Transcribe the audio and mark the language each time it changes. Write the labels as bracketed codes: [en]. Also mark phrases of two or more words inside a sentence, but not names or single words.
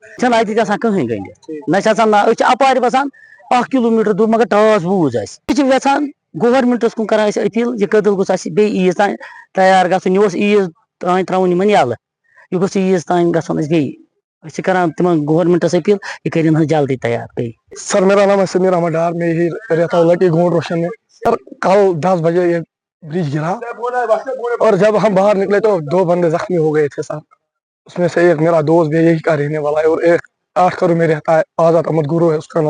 [ks] چھنہٕ اَتہِ گژھان کٕہٕنۍ گٔنڈِتھ نہ چھِ آسان أسۍ چھِ اَپارِ بسان 1 کِلوٗمیٖٹر دوٗر مگر ٹاس بوٗز اَسہِ أسۍ چھِ یژھان گورمِنٹَس کُن کران أسۍ أپیٖل یہِ کٔدٕل گوٚژھ اَسہِ بیٚیہِ عیٖذ تانۍ تیار گژھُن یہِ اوس عیٖذ تانۍ ترٛاوُن یِمن یَلہٕ یہِ گوٚژھ عیٖذ تانۍ گژھُن اَسہِ بیٚیہِ أسۍ چھِ کران تِمن گورمِنٹَس أپیٖل یہِ کٔرِنۍ حظ جلدی تیار بیٚیہِ. [ur] سر میرا نام ہے سمیر احمد ڈار, میں یہی رہتا ہوں لکی گونڈ روشن میں. سر کل 10 بجے یہ برج گرا اور جب ہم باہر نکلے تو 2 بندے زخمی ہو گئے تھے سر. اس میں سے ایک میرا دوست بھی یہی کا رہنے والا ہے اور ایک 8 کرو میں رہتا ہے, آزاد احمد گرو ہے اس کا نام.